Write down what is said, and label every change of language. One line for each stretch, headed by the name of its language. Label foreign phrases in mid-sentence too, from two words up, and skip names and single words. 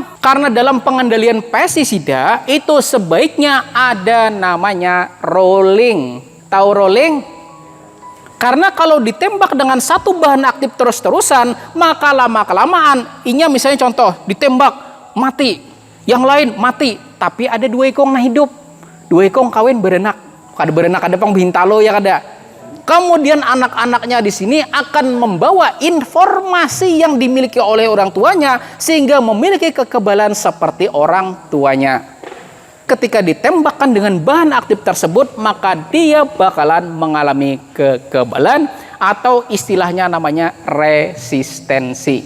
Indonesian: Karena dalam pengendalian pestisida itu sebaiknya ada namanya rolling. Tahu rolling? Karena kalau ditembak dengan satu bahan aktif terus-terusan, maka lama-kelamaan, inya misalnya contoh, ditembak, mati.
Banjar: Yang lain mati, tapi ada 2 ekong nah hidup. 2 ekong kawin berenak. Kada berenak, ada pang bintalo ya kada.
Indonesian: Kemudian anak-anaknya di sini akan membawa informasi yang dimiliki oleh orang tuanya sehingga memiliki kekebalan seperti orang tuanya. Ketika ditembakkan dengan bahan aktif tersebut, maka dia bakalan mengalami kekebalan atau istilahnya namanya resistensi.